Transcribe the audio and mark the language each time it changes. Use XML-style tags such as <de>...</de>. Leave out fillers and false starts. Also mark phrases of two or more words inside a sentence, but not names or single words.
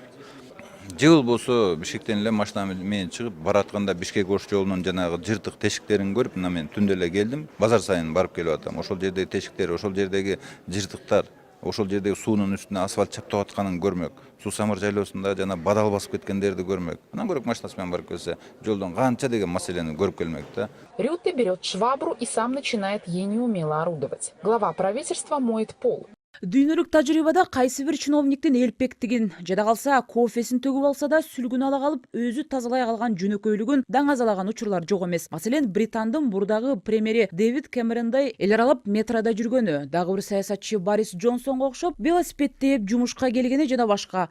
<ky>Жыл болсо Бишкектен эле машина менен чыгып баратканда Бишкек Ош жолунун жанагы жыртык тешиктерин көрүп, мына мен түндө эле келдим. Базар сайын барып келип атам. Ошол жердеги тешиктер, ошол жердеги жыртыктар, ошол жердеги суунун үстүнө асфальт чаптап атканын көрмөк. Суу самыр жайлоосунда жана бадал басып кеткендерди көрмөк. Анан көрөк машинасы менен барып келсе, жолдон канча деген маселени көрүп келмек да.</ky> <ru>Рютте берет швабру и сам начинает ей неумело орудовать. Глава правительства моет пол.</ru> <ky>Дүйнөлүк тажрыйбада кайсы бир чиновниктин элпектигин жада калса кофесин төгүп алса да сүлгүн ала калып өзү тазалай калган жөнөкөйлүгүн даңазалаган учурлар жок эмес. Маселен, Британдын бурдагы премьери Дэвид Кэмерондой эл аралап метрода жүргөнү, дагы бир саясатчы Борис Джонсонго окшоп велосипед тээп жумушка келгени жана башка.</ky>